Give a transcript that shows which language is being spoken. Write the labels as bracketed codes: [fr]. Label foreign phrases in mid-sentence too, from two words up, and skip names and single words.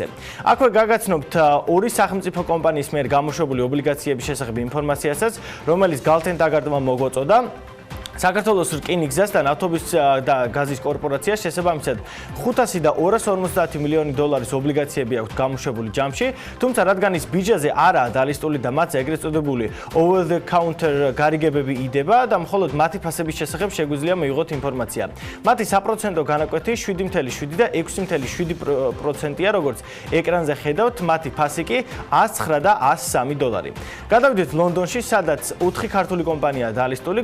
[ka] აქვე გაგაცნობთ ორი სახელმწიფო კომპანიის მიერ გამოშვებული ობლიგაციების შესახებ ინფორმაციასაც, რომელიც გალთენ-ტაგარტმა მოგვაწოდა. საქართველოს რკინიგზასთან ავტობუს და გაზის კორპორაციას შესაბამისად 500 და 250 მილიონი დოლარის ობლიგაციები აქვთ გამოშვებული ჯამში, თუმცა რადგან ის ბირჟაზე არაა დალისტული და მათზე ეგრეთ წოდებული [en] over the counter [ka] გარიგებები იდება და მხოლოდ მათი ფასების შესახებ შეგვიძლია მივიღოთ ინფორმაცია. მათი საპროცენტო განაკვეთი 7.7 და 6.7%-ია, როგორც ეკრანზე ხედავთ, მათი ფასი კი 109 და 103 დოლარი. გადავიდეთ ლონდონში, სადაც 4 ქართული კომპანიაა დალისტული.